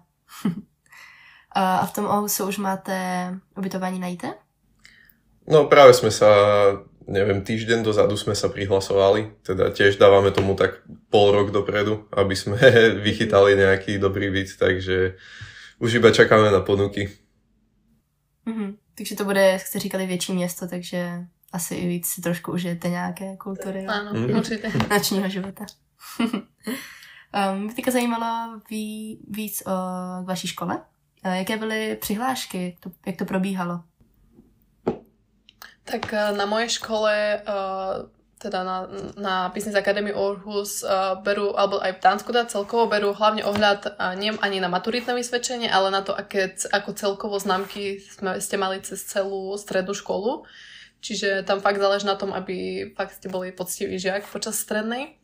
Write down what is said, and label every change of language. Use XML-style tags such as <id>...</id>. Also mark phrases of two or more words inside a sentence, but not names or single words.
<cs>A v tom Aarhusu už máte ubytovanie najíte?</cs> <sk>No práve sme sa, neviem, týždeň dozadu sme sa prihlasovali, teda tiež dávame tomu tak pol rok dopredu, aby sme vychytali nejaký dobrý byt, takže už iba čakáme na ponuky.</sk> <cs>Takže to bude, jak jste říkali, větší město, takže asi i víc si trošku užijete nějaké kultury.</cs> <sk>Áno, určite.</sk> <cs>Nočního života. Mě teďka zajímalo víc o vaší škole. Jaké byly přihlášky? Jak to probíhalo?</cs> <sk>Tak na mojej škole, teda na Business Academy Aarhus berú, alebo aj v Dánsku celkovo berú hlavne ohľad nie ani na maturitné vysvedčenie, ale na to, ako celkovo známky ste mali cez celú strednú školu. Čiže tam fakt záleží na tom, aby fakt ste boli poctivý žiak počas strednej.</sk>